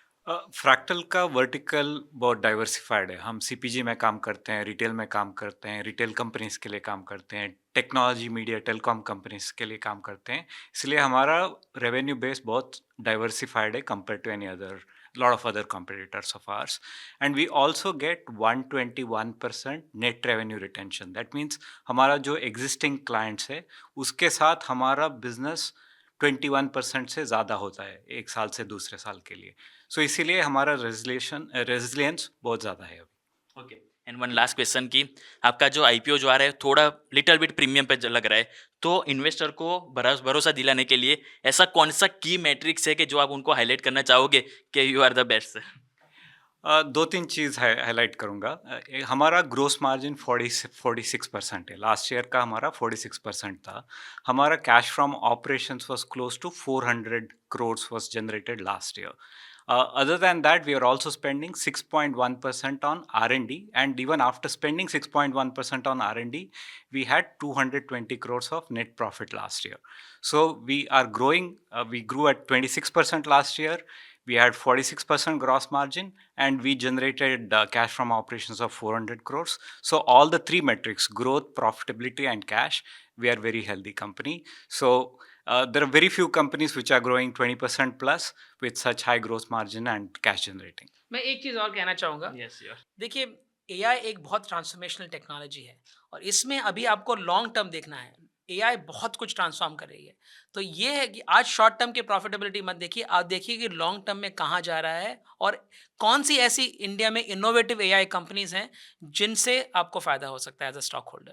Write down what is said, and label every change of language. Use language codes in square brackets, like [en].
[hi] Fractal का vertical बहुत diversified है। हम सीपीजी में काम करते हैं, रिटेल में काम करते हैं, रिटेल कंपनीज के लिए काम करते हैं, टेक्नोलॉजी मीडिया टेलीकॉम कंपनीज के लिए काम करते हैं। इसलिए हमारा रेवेन्यू बेस बहुत डाइवर्सिफाइड है compare to any other [en] lot of other competitors of ours. And we also get 121% net revenue retention. That means [hi] हमारा जो existing clients है उसके साथ हमारा business 21% से ज़्यादा होता है एक साल से दूसरे साल के लिए। सो इसीलिए हमारा रेजिलियंस बहुत ज़्यादा है अभी। [en] Okay. [hi] And one last question की आपका जो आईपीओ जो आ रहा है थोड़ा लिटिल बिट प्रीमियम पे लग रहा है, तो इन्वेस्टर को भरोसा दिलाने के लिए ऐसा कौन सा की मैट्रिक्स है कि जो आप उनको हाईलाइट करना चाहोगे कि यू आर द बेस्ट? दो तीन चीज़ हाईलाइट करूँगा। हमारा ग्रोस मार्जिन 46% है। लास्ट ईयर का हमारा 46% था। हमारा cash from operations was close to 400 [en] crores was generated [hi] last year. [en] Other than that, we are also spending 6.1% on R&D, and even after spending 6.1% on R&D, we had 220 crores of net profit last year. So we are growing. We grew at 26% last year. We had 46% gross margin, and we generated cash from operations of 400 crores. So all the three metrics, growth, profitability, and cash, we are very healthy company. So there are very few companies which are growing 20% plus with such high gross margin and cash generating. [hi] मैं एक चीज़ और कहना चाहूँगा। [en] yes your [hi] देखिए, AI एक बहुत transformational technology है और इसमें अभी आपको लॉन्ग टर्म देखना है। एआई बहुत कुछ ट्रांसफॉर्म कर रही है। तो ये है कि आज शॉर्ट टर्म की प्रॉफिटेबिलिटी मत देखिए, आप देखिए कि लॉन्ग टर्म में कहाँ जा रहा है और कौन-सी ऐसी इंडिया में इनोवेटिव एआई कंपनीज़ हैं, जिनसे आपको फ़ायदा हो सकता है एज़ अ स्टॉक होल्डर।